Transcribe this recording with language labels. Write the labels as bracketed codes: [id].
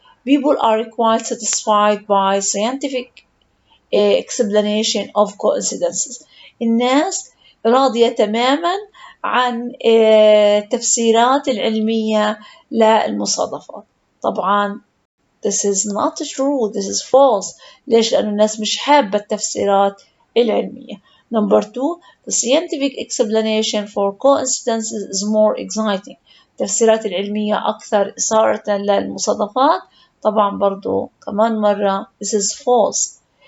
[en] People are quite satisfied by scientific explanation of coincidences. [ar] الناس راضية تماما عن التفسيرات العلمية للمصادفات. [en] طبعا this is not true, this is false. [ar] ليش؟ لأن الناس مش حابة التفسيرات العلمية. [en] Number 2. The scientific explanation for coincidences is more exciting. [ar] التفسيرات العلمية أكثر إثارة للمصادفات. طبعا برضو كمان مرة [en] this is false.